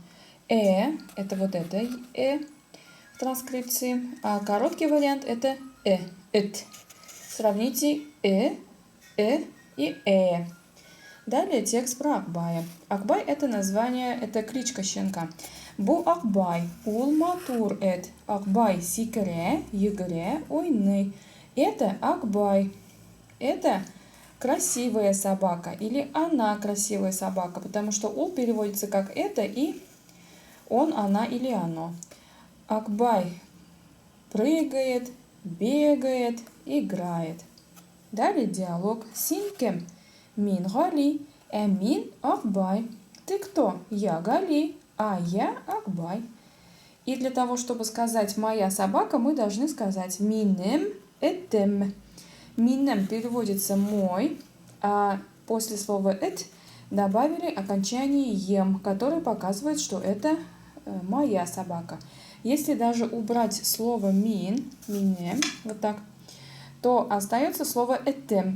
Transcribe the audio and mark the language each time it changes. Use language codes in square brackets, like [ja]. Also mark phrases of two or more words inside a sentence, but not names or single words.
[ru] Это вот это в транскрипции, а короткий вариант это эт. Сравните и Далее текст про Акбая. Акбай это название, это кличка щенка. [tt] Бу Акбай, ул матур эт. Акбай сикре, егре, ойны. [ru] Это Акбай. Это красивая собака или она красивая собака, потому что ул переводится как это и он, она или оно. Акбай прыгает, бегает, играет. Далее диалог. [tt] Синкем. Мин Гали. Мин Акбай. [ru] Ты кто? Я Гали, а я Акбай. И для того, чтобы сказать «моя собака», мы должны сказать [tt] «минем этем». [ru] «Минем» переводится «мой», а после слова «эт» добавили окончание «ем», которое показывает, что это моя собака. Если даже убрать слово минем, вот так, то остается слово этем.